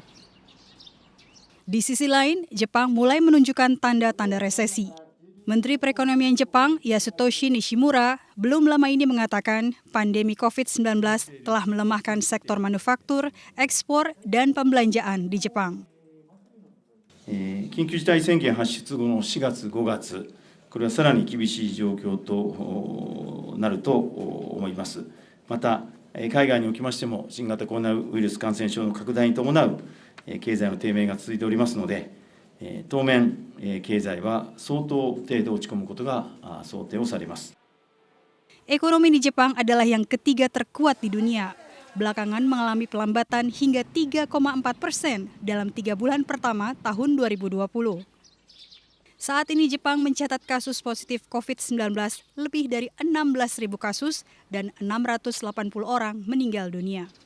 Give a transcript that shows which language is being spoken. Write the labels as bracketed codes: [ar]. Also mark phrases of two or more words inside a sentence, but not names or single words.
[id] Di sisi lain, Jepang mulai menunjukkan tanda-tanda resesi. Menteri Perekonomian Jepang, Yasutoshi Nishimura, belum lama ini mengatakan pandemi COVID-19 telah melemahkan sektor manufaktur, ekspor, dan pembelanjaan di Jepang. [ja] 緊急事態宣言発出後の4月、5月、これはさらに厳しい状況となると思います。また、海外におきましても新型コロナウイルス感染症の拡大に伴う経済の低迷が続いておりますので、当面、経済は相当程度落ち込むことが想定をされます。 [id] Ekonomi di Jepang adalah yang ketiga terkuat di dunia. Belakangan mengalami pelambatan hingga 3,4% dalam 3 bulan pertama tahun 2020. Saat ini Jepang mencatat kasus positif COVID-19 lebih dari 16.000 kasus dan 680 orang meninggal dunia.